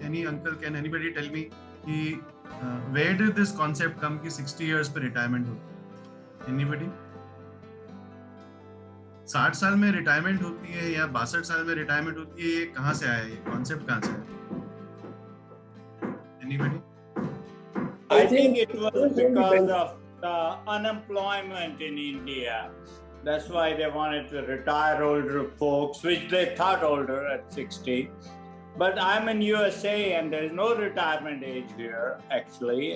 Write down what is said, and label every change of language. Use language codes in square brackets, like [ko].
[en] Any uncle, can anybody tell me कि where did this concept come कि 60 years [hi] पे retirement होती है? [en] Anybody? [hi] 60 साल में रिटायरमेंट होती है या 62 साल में रिटायरमेंट होती है, ये कहाँ से आया? ये कॉन्सेप्ट कहाँ से आया? [en] Anybody? I think it was because of the unemployment in India. That's why they wanted to retire older folks, which they thought older at 60. But I'm in USA and there's no retirement age here, actually.